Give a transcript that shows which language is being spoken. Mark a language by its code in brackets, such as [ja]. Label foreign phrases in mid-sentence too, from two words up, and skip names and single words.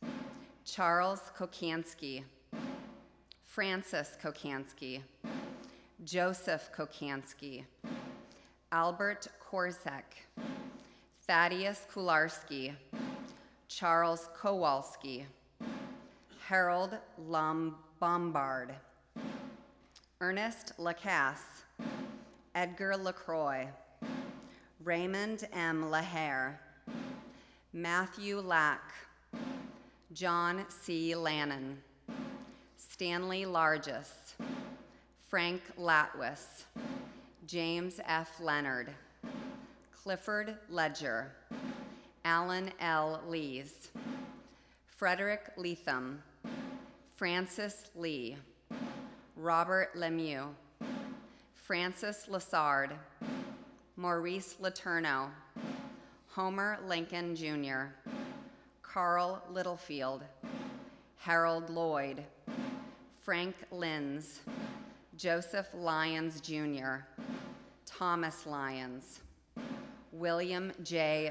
[en] Charles Kokansky, Francis Kokansky, Joseph Kokansky, Albert Korzek, Thaddeus Kularski, Charles Kowalski, Harold Bombard, Ernest Lacasse, Edgar LaCroix, Raymond M. Lahaire, Matthew Lack, John C. Lannon, Stanley Largess, Frank Latwis, James F. Leonard, Clifford Ledger, Alan L. Lees, Frederick Leatham, Francis Lee, Robert Lemieux, Francis Lassard, Maurice Letourneau, Homer Lincoln Jr., Carl Littlefield, Harold Lloyd, Frank Linz, Joseph Lyons Jr., Thomas Lyons, William J.